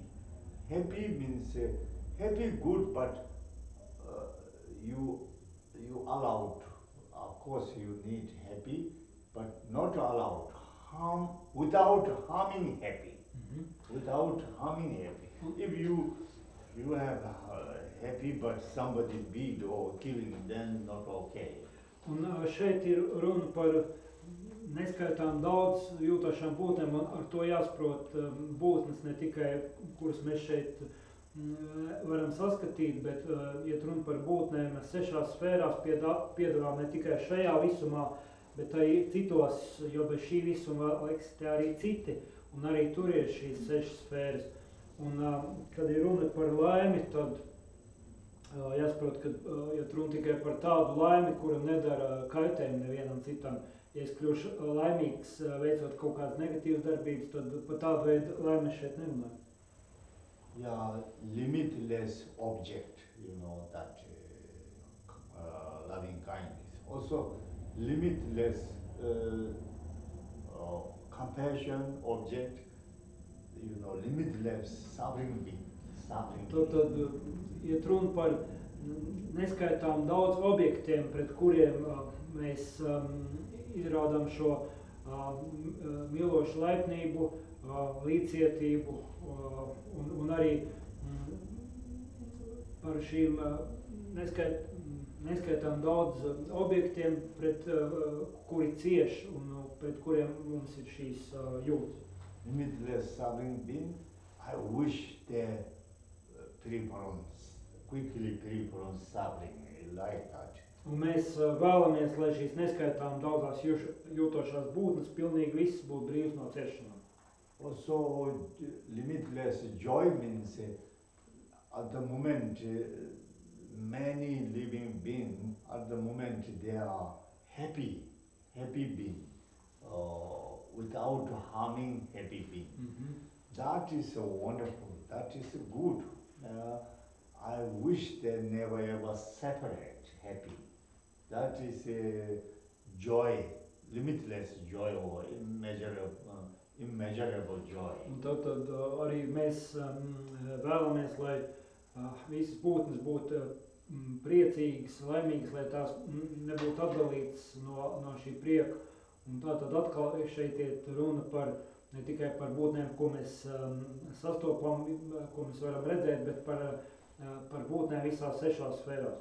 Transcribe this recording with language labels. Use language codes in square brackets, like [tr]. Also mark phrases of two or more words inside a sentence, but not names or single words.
[en] Happy means happy good, but you allowed. Of course, you need happy, but not allowed harm without harming happy. Without harming happy. If you have happy, but somebody beat or killing, then not okay. [lv] Un šeit ir runa par neskaitām daudz jūtošām būtnēm, un ar to jāsaprot būtnes ne tikai, kuras mēs šeit varam saskatīt, bet iet runa par būtnēm 6 sfērās piedalām ne tikai šajā visumā, bet arī citos, jo bez šī visuma eksistē arī citi, un arī tur ir šīs 6 sfēras. Un kad ir runa par laimi, tad jāsaprot, ka iet runa tikai par tādu laimi, kura nedara kaitējumu nevienam citam. Ja es kļūšu laimīgs, veicot kaut kādas negatīvas darbības, tad par tādu veidu laimi šeit nerunāju. [en] Yeah, limitless object, that loving kindness. Also, limitless compassion object, limitless suffering being. [lv] Tad iet runa par neskaitām daudz objektiem, pret kuriem mēs izrādām šo mīlošu laipnību, līdzcietību un arī par šīm neskaitām daudz objektiem, pret kuri cieš un pret kuriem mums ir šīs jūtas. [en] Limitless suffering being, I wish they quickly free from suffering like that. [lv] Un mēs vēlamies, lai šīs neskaitām daudzās jūtošās būtnes pilnīgi viss būtu brīvs no ciešanām. [en] Also, limitless joy means at the moment many living beings, at the moment they are happy being, without harming happy being. That is wonderful, that is good. I wish they never ever separate happy. That is joy, limitless joy or immeasurable joy. [lv] Un tad arī mēs vēlamies, lai visas būtnes būtu priecīgas, laimīgas, lai tās nebūtu atdalītas no šī prieka. Un tātad atkal šeit iet runa par ne tikai par būtnēm, ko mēs sastopam, ko mēs varam redzēt, bet par būtnēm visās 6 sfērās.